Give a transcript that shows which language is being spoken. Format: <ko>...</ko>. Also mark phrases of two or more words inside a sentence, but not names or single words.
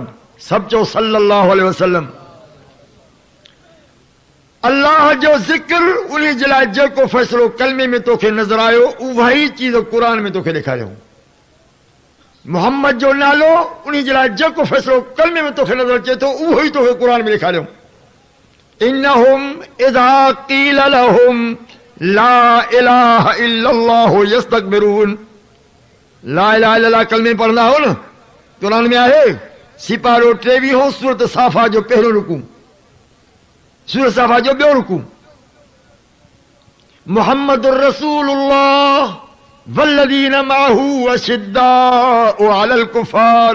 <sd>सभु चओ</sd> <ar>صلى الله عليه وسلم.</ar> <sd>अल्लाह जो ज़िक्र, उन जे लाइ जेको फ़ैसिलो कलमे में तोखे नज़र आयो उहा ई चीज़ क़ुर में तोखे ॾेखारियो। मुहम्मद जो नालो, उन जे लाइ जेको फ़ैसिलो कलमे में तोखे नज़र अचे थो उहो ई तोखे क़ुर में ॾेखारियो।</sd> <ar>إنهم إذا قيل لهم لا إله إلا الله يستكبرون. لا إله إلا الله</ar> <sd>कलमे पढ़ंदा हो न, क़ुर में आहे। सिपारो 23 सूरत साफ़ा जो पहिरियों रुकू, सूरत साफ़ा जो ॿियो रुकू।</sd> <ar>محمد رسول الله والذين معه أشداء على الكفار.</ar>